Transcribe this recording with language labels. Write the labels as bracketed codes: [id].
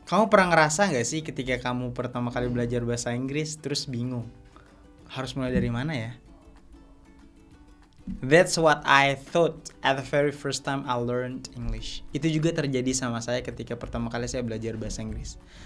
[id] Kamu pernah ngerasa nggak sih ketika kamu pertama kali belajar bahasa Inggris terus bingung harus mulai dari mana ya? [en] That's what I thought at the very first time I learned English. [id] Itu juga terjadi sama saya ketika pertama kali saya belajar bahasa Inggris.